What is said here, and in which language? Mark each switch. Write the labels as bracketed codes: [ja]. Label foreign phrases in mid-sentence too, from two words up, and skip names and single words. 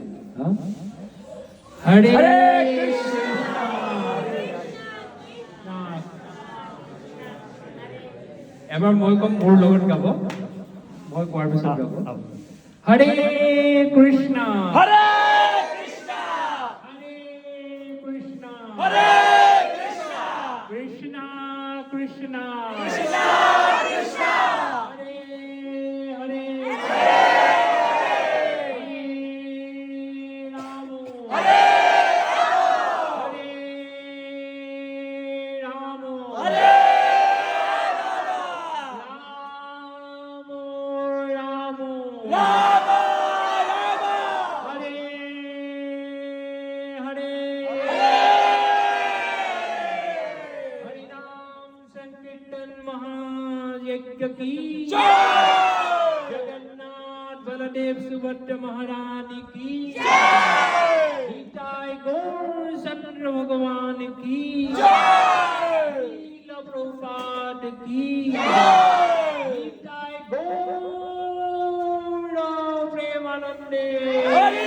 [as] হৰে এবাৰ মই ক'ম, মোৰ লগত গাব, মই কোৱাৰ পিছত গাব। হৰে কৃষ্ণ হৰে কৃষ্ণ হৰে কৃষ্ণ হৰে কৃষ্ণ কৃষ্ণ কৃষ্ণ কৃষ্ণ কৃষ্ণ হরে হরে রাম হরে রাম হরে রাম রাম রাম [hi] হরে হরে हरिनाम संकीर्तन महायज्ञ की जगन्नाथ बलदेव सुभद्रा महारानी की सीताई गौर चंद्र भगवान की लीला प्रभुपाद की सीताई गौर प्रेमानंदे